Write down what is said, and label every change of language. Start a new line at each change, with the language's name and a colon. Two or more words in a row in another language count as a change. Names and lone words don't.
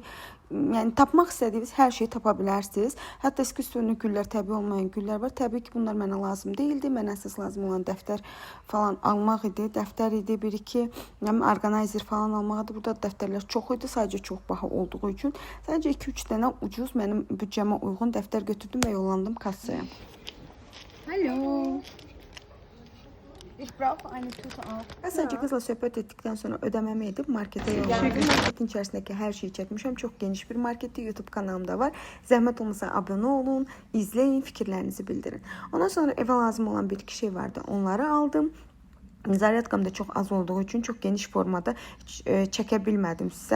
Azerbaijani: Yəni tapmaq istədiyiniz hər şeyi tapa bilərsiniz. Hətta eski üstünlük güllər, təbii olmayan güllər var. Təbii ki, bunlar mənə lazım deyildi. Mənə əsas lazım olan dəftər falan almaq idi. Dəftər idi, bir-iki orqanayzer falan almaq idi. Burada dəftərlər çox idi, sadəcə çox baha olduğu üçün. Sadəcə 2-3 dənə ucuz, mənim büdcəmə uyğun dəftər götürdüm və yollandım kassaya.
German: Hallo. Ich brauche eine Tüte auch.
Azerbaijani: Sadəcə qızla söhbət etdikdən sonra ödəməmi edib markete yollandım. Marketin içərisindəki hər şeyi çəkmişəm. Çox geniş bir marketdir. YouTube kanalımda var. Zəhmət olmasa abunə olun, izləyin, fikirlərinizi bildirin. Ondan sonra evə lazım olan bir-iki şey vardı. Onları aldım. Zaryadkam da çox az olduğu üçün çox geniş formada çəkə bilmədim sizə.